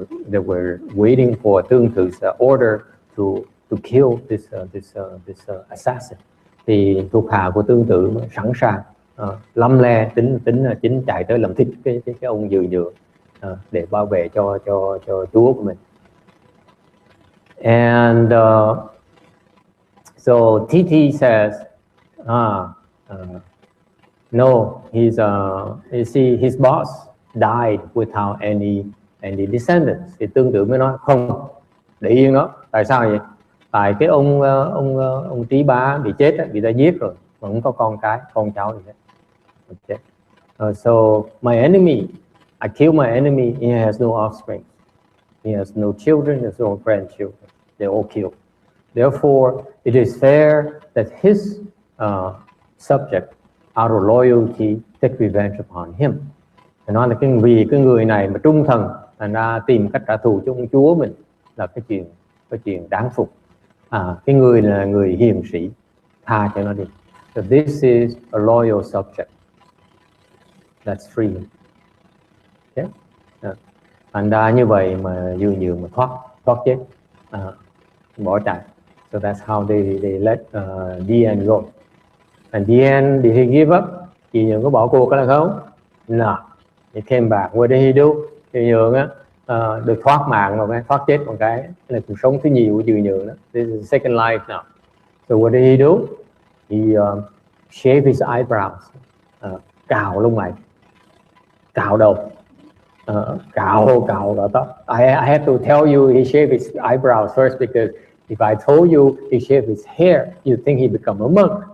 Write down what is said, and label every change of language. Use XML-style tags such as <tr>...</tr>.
<en>They were waiting for Tương Tự order to kill this assassin.</en> <vi>Thì thuộc hạ của Tương Tự sẵn sàng lâm le tính chạy tới làm thịt cái ông Dư Nhượng để bảo vệ cho chúa của mình.</vi> <en>And so TT says, no, his boss died without any descendants.</en> <vi>Thì Tương Tự mới nói không, để yên đó. Tại sao vậy? Tại cái ông Trí Bá bị chết, bị ta giết rồi, mà không có con cháu gì hết.</vi> <en>Okay. So my enemy, I killed my enemy. He has no offspring. He has no children. He has no grandchildren. They're all killed. Therefore, it is fair that his subject, out of loyalty, take revenge upon him.</en> <vi>Nói là vì cái người này mà trung thần, thành ra tìm cách trả thù cho ông chúa mình là cái chuyện đáng phục. Cái người là người hiền sĩ, tha cho nó đi.</vi> <en>So this is a loyal subject. That's free. Okay?</en> <vi>Thành ra như vậy mà Dư Nhượng mà thoát chết, bỏ chạy.</vi> <en>So that's how they let Dian go. And Dian, did he give up?</en> <vi>Dư Nhượng có bỏ cuộc hay không?</vi> <en>No. He came back. What did he do?</en> <vi>Dư Nhượng á được thoát mạng một cái, thoát chết một cái là cuộc sống thứ nhiều của Dư Nhượng đó.</vi> <en>This is second life now. So what did he do? He shaved his eyebrows.</en> <vi>Cạo lông mày, cạo đầu, cạo tóc.</vi> <en>I have to tell you he shaved his eyebrows first, because if I told you he shaved his hair, you think he become a monk.</en>